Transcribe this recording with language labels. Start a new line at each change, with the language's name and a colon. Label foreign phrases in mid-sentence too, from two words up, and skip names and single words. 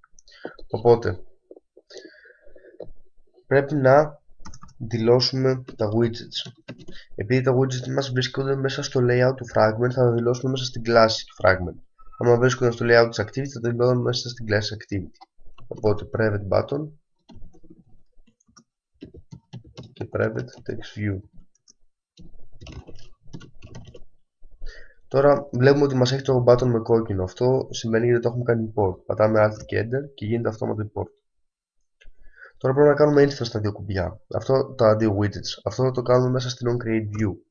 Greek: Οπότε πρέπει να δηλώσουμε τα widgets. Επειδή τα widgets μας βρίσκονται μέσα στο layout του fragment, θα τα δηλώσουμε μέσα στην κλάση του fragment. Αν βρίσκονται στο layout της activity, θα τα δηλώσουμε μέσα στην κλάση activity. Οπότε
English: private button
Greek: και
English: private text view.
Greek: Τώρα βλέπουμε ότι μας έχει το button με κόκκινο. Αυτό σημαίνει γιατί το έχουμε κάνει import. Πατάμε alt και enter και γίνεται αυτόματο import. Τώρα πρέπει να κάνουμε instance στα δύο κουμπιά. Τα δύο widgets. Αυτό θα το κάνουμε μέσα στην onCreateView.